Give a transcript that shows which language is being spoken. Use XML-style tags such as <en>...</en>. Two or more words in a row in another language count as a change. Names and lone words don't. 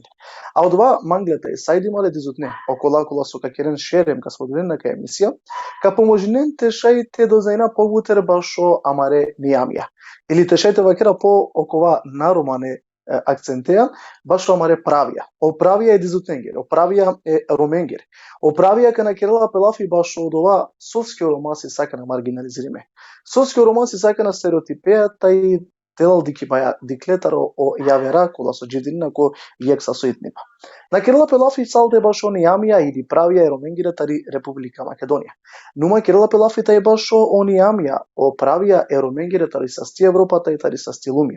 <rom>А одова манглете сајди мале дизутне окола со ка керен шерем ка споделена ка емисија, ка поможинен те шајте до зајна погутер башо амаре нијамија. Или те шајте вакера по окова наромане акцентеа башо амаре правија. О правија е дизутенгер, о правија е роменгер. О правија ка на керела пелафи башо одова соски ромаси сака на маргинализириме. Соски ромаси сака на стереотипеа тај телал дики баја диклетаро о јавера кола со джидинина ко јекса соитнима. На керела пелафи салде башо нијамија или правија е роменгера тари Република Македонија. Нума керела пелафи тај башо о нијамија о правија е роменгера тари састи Европата и тари састи лумија.</rom>